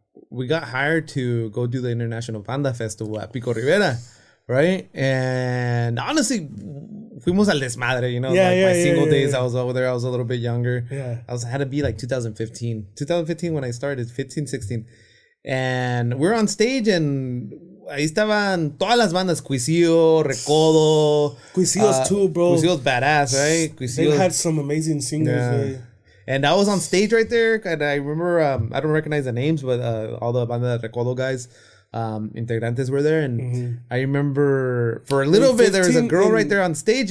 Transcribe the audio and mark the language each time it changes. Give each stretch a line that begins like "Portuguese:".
English: We got hired to go do the International Banda Festival at Pico Rivera, right? And honestly,
Spanish: fuimos al desmadre,
English: you know? My single days, I was over there. I was a little bit younger. Yeah. I had to be like 2015. 2015 when I started, 15, 16. And we're on stage, and
Spanish: ahí estaban todas las bandas.
English: Cuisillo, Recodo. Cuisillo's too, bro. Cuisillo's badass, right? They had some amazing singers, yeah. And I was on stage right there, and I remember, I don't recognize the names, but all the Banda Recodo guys, integrantes were there, and I remember for a little bit there was a girl right there on stage.